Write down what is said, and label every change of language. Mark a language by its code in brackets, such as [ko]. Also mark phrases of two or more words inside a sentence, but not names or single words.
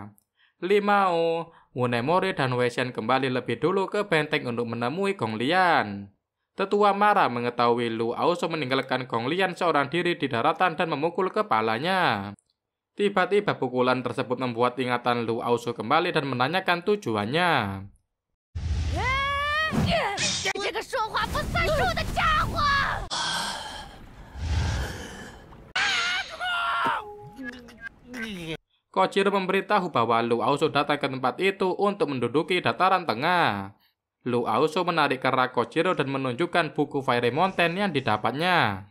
[id] Limao, Munemori, dan Wei Xian kembali lebih dulu ke benteng untuk menemui Gong Lian. Tetua marah mengetahui Lu Aosu meninggalkan Gong Lian seorang diri di daratan dan memukul kepalanya. Tiba-tiba pukulan tersebut membuat ingatan Lu Aosu kembali dan menanyakan tujuannya. [zh] 这个说话不算数的家伙！ [id] Kojiro memberitahu bahwa Lu Aosu datang ke tempat itu untuk menduduki dataran tengah. Lu Aosu menarik kerak Kojiro dan menunjukkan buku Fairy Mountain yang didapatnya.